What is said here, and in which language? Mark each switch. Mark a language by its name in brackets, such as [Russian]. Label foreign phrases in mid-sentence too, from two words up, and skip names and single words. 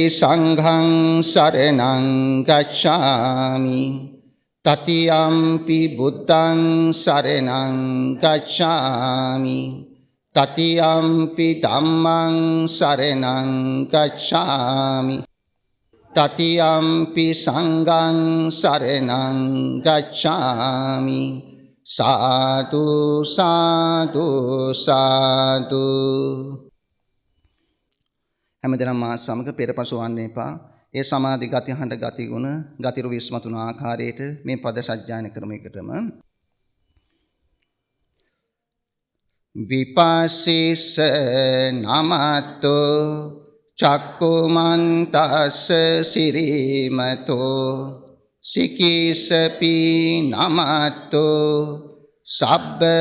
[Pali] සංඝං සරණං ගච්ඡාමි තතියම්පි බුද්ධං සරණං ගච්ඡාමි තතියම්පි ධම්මං සරණං ගච්ඡාමි තතියම්පි සංඝං සරණං ගච්ඡාමි සාදු සාදු සාදු. [Sinhala] හැමදෙනාම මා සමග පෙරපසු වන්න එපා. ඒ සමාධි ගති හඬ ගති ගුණ ගතිරු විස්මතුන ආකාරයට මේ පද සජ්ජායනා කරන එකටම [Pali] විපස්සිස නමතෝ චක්කුමන්තස්ස සිරීමතෝ සිකිසපි නමතෝ සබ්බ